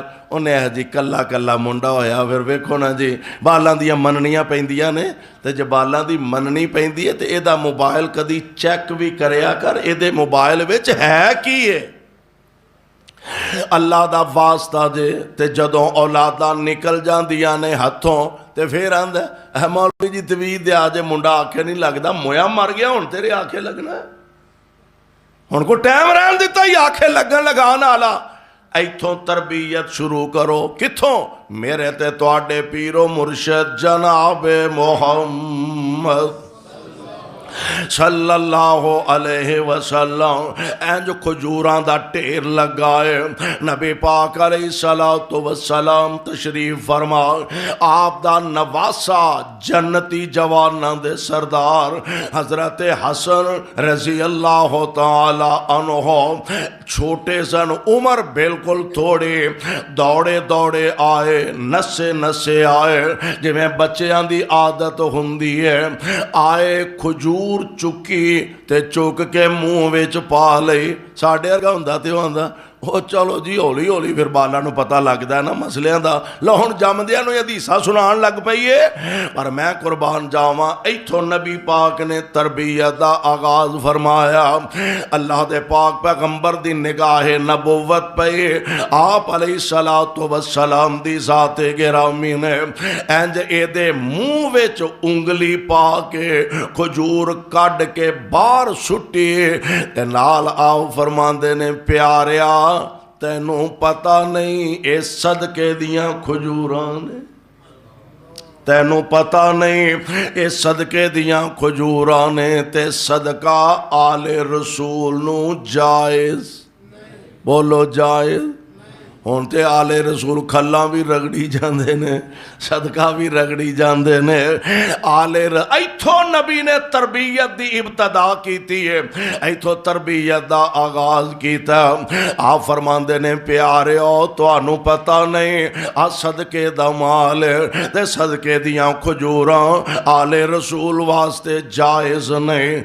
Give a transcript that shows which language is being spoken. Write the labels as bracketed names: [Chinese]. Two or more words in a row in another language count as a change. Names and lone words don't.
[Punjabi] انہیں جی کلا کلا منڈا ہویا، پھر ویکھو نا جی بالاں دیاں مننیاں پیندیاں نے تے جے بالاں دی مننی پیندی ہے تے اے دا موبائل کدی چیک بھی کریا کر، اے دے موبائل وچ ہے کی ہے؟ اللہ دا واسطہ دے تے جدوں اولاداں نکل جاندیاں نے ہتھوں تے پھر آندا اے مولوی جی تویج دے آجے منڈا آکھے نہیں لگدا، مویا مر گیا ہن تیرے آکھے لگنا ہے، ہن کو ٹائم رہن دیتا ہی آکھے لگن لگان آلا۔ ایتھوں تربیت شروع کرو، کتھوں؟ میرے تے تواڈے پیرو مرشد جناب محمد [Arabic] صلی اللہ علیہ وسلم [Punjabi] این جو کھجوراں دا ٹیر لگائے، نبی پاک [Arabic] علیہ السلام [Punjabi] تشریف فرما، آپ دا نواسا جنتی جواناں دے سردار حضرت حسن [Arabic] رضی اللہ تعالی عنہ [Punjabi] چھوٹے سن، عمر بالکل تھوڑے، دوڑے دوڑے آئے، نسے نسے آئے، جی میں بچیاں دی عادت ہوندی ہے، آئے کھجور چکی تے چک کے منہ وچ پا لئی، ساڈے ورگا ہوندا تے ہوندا او چلو جی ہولی ہولی، پھر بالاں نو پتہ لگدا ہے نا مسئلیاں دا، لہن جمدیاں نو حدیثاں سنان لگ پئی ہے۔ پر میں قربان جاواں ایتھوں نبی پاک نے تربیت دا آغاز فرمایا، اللہ دے پاک پیغمبر دی نگاہ نبوت پئی، آپ [Arabic] علیہ السلام [Punjabi] دی ذات گرامی نے انج اے دے منہ وچ انگلی پا کے کھجور کڈ کے باہر سٹی تے نال آؤ فرماندے نے پیاریا تینوں پتہ نہیں اے صدقے دیاں کھجوراں نے، تینوں پتہ نہیں اے صدقے دیاں کھجوراں نے تے صدقہ آل رسول نو جائز، بولو جائز، ہون تے آل رسول کھلاں بھی رگڑی جاندے نے، صدقہ بھی رگڑی جاندے نے، ایتھوں نبی نے تربیت دی ابتدا کیتی ہے، ایتھوں تربیت دا آغاز کیتا، آپ فرماندے نے پیاریو تانوں پتہ نہیں آ صدقے دا مال تے صدقے دیاں کھجوراں آل رسول واسطے جائز نہیں۔